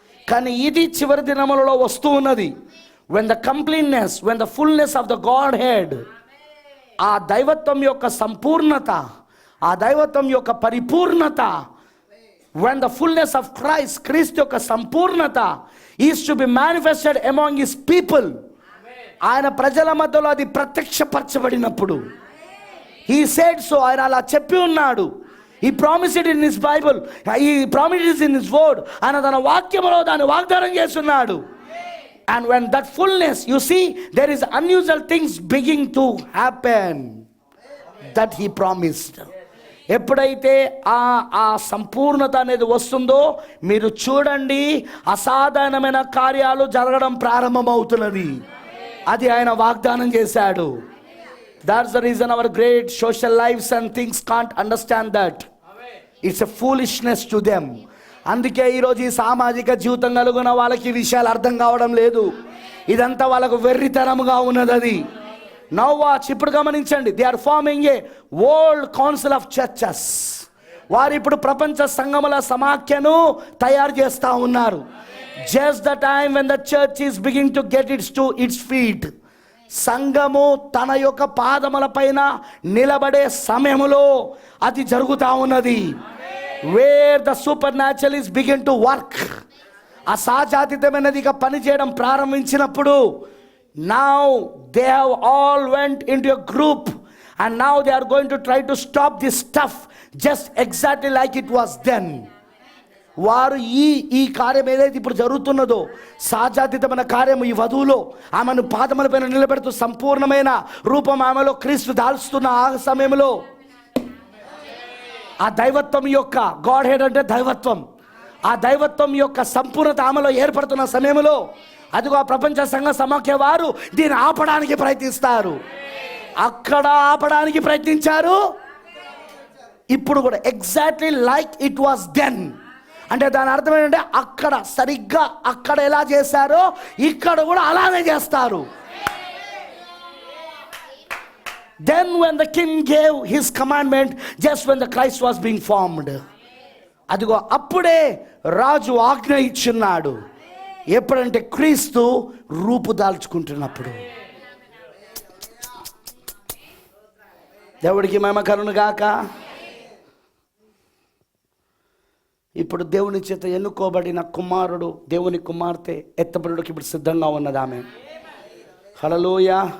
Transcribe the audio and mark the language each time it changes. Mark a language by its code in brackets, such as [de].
[te] కానీ ఇది చివరి దినములలో వస్తూ ఉన్నది. [en] when the completeness, when the fullness of the Godhead, [te] ఆ దైవత్వం యొక్క సంపూర్ణత, ఆ దైవత్వం యొక్క పరిపూర్ణత, [en] when the fullness of Christ, [te] క్రీస్తు యొక్క సంపూర్ణత [en] is to be manifested among his people, [te] ఆయన ప్రజల మధ్యలో అది ప్రత్యక్షపరచబడినప్పుడు, [en] he said so, [te] ఆయన అలా చెప్పి ఉన్నాడు. [en] he promised it in his Bible, he promised it in his word, [te] ఆయన తన వాక్యములో దాన్ని వాగ్దానం చేస్తున్నాడు. [en] and when that fullness, you see, there is unusual things beginning to happen that he promised. [te] ఎప్పుడైతే ఆ సంపూర్ణత అనేది వస్తుందో మీరు చూడండి, అసాధారణమైన కార్యాలు జరగడం ప్రారంభమవుతున్నది. అది ఆయన వాగ్దానం చేశాడు. [en] That's the reason our great social lives and things can't understand that. It's a foolishness to them. [te] అందుకే ఈరోజు ఈ సామాజిక జీవితం కలుగున వాళ్ళకి ఈ విషయాలు అర్థం కావడం లేదు. ఇదంతా వాళ్ళకు వెర్రితనముగా ఉన్నది. అది [en] now watch, [te] ఇప్పుడు గమనించండి. [en] They are forming a World Council of Churches. [te] వారు ఇప్పుడు ప్రపంచ సంఘముల సమాఖ్యను తయారు చేస్తూ ఉన్నారు. [en] Just the time when the church is beginning to get its feet. [te] సంఘము తన యొక్క పాదముల పైన నిలబడే సమయములో అది జరుగుతూ ఉన్నది. [en] Where the supernatural is begin to work. [te] అసాధ్యమైనది ఇక పని చేయడం ప్రారంభించినప్పుడు, [en] now they have all went into a group and now they are going to try to stop this stuff just exactly like it was then. [te] వారు ఈ కార్యం ఏదైతే ఇప్పుడు జరుగుతున్నదో, సాజాతీతమైన కార్యం, ఈ వధువులో ఆమెను పాదముల పైన నిలబెడుతూ సంపూర్ణమైన రూపం ఆమెలో క్రీస్తు దాల్చుతున్న ఆ సమయంలో, ఆ దైవత్వం యొక్క, గాడ్ హెడ్ అంటే దైవత్వం, ఆ దైవత్వం యొక్క సంపూర్ణత ఆమెలో ఏర్పడుతున్న సమయంలో, అదిగో ఆ ప్రపంచ సంఘ సమాఖ్య వారు దీన్ని ఆపడానికి ప్రయత్నిస్తారు. అక్కడ ఆపడానికి ప్రయత్నించారు, ఇప్పుడు కూడా [en] Exactly like it was then. [te] అంటే దాని అర్థం ఏంటంటే అక్కడ సరిగ్గా అక్కడ ఎలా చేశారో ఇక్కడ కూడా అలానే చేస్తారు. [en] Then when the king gave his commandment, just when the Christ was being formed, [te] అదిగో అప్పుడే రాజు ఆజ్ఞ ఇచ్చున్నాడు. ఎప్పుడంటే క్రీస్తు రూపుదాల్చుకుంటున్నప్పుడు. దేవుడికి మహిమ కలుగును గాక. ఇప్పుడు దేవుని చేత ఎన్నుకోబడిన కుమారుడు, దేవుని కుమార్తె ఎత్తబడుడికి ఇప్పుడు సిద్ధంగా ఉన్నది ఆమె. హల్లెలూయా.